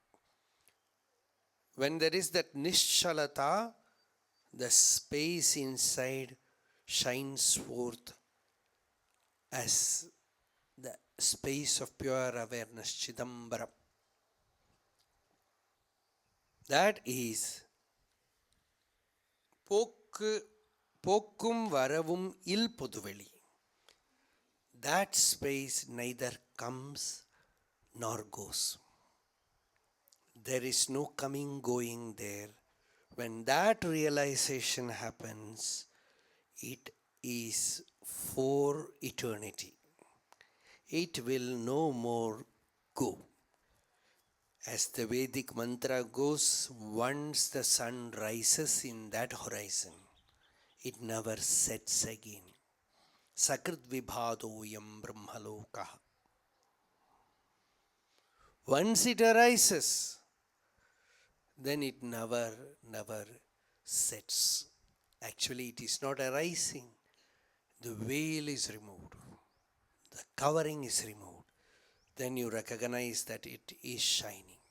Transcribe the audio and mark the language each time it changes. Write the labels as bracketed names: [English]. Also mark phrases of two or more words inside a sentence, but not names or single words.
[English] When there is that Nischalata, the space inside shines forth as the space of pure awareness, Chidambaram. That is [Tamil] போக்கும் வரவுமில் பொதுவெளி. [English] That space neither comes nor goes. There is no coming, going there. When that realization happens, it is for eternity. It will no more go. As the Vedic mantra goes, once the sun rises in that horizon, it never sets again. [Sanskrit] सकृत् विभातोऽयं ब्रह्मलोकः. [English] Once it arises, then it never sets. Actually, it is not arising. The veil is removed. The covering is removed. Then you recognize that it is shining.